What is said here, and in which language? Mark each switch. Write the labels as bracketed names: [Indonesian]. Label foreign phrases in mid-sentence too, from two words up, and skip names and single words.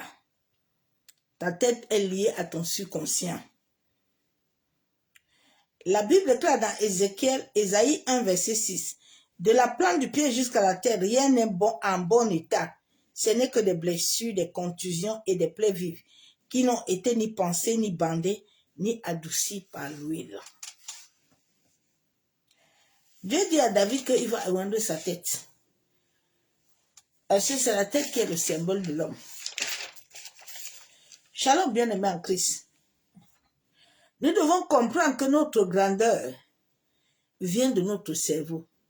[French] Ta tête est liée à ton subconscient. La Bible déclare dans Ésaïe 1, verset 6, « De la plante du pied jusqu'à la terre, rien n'est bon en bon état. Ce n'est que des blessures, des contusions et des plaies vives, qui n'ont été ni pansées, ni bandées, ni adoucies par l'huile. » Dieu dit à David qu'il va arrondir sa tête. Parce que c'est la tête qui est le symbole de l'homme. Shalom, bien-aimé en Christ. Nous devons comprendre que notre grandeur vient de notre cerveau.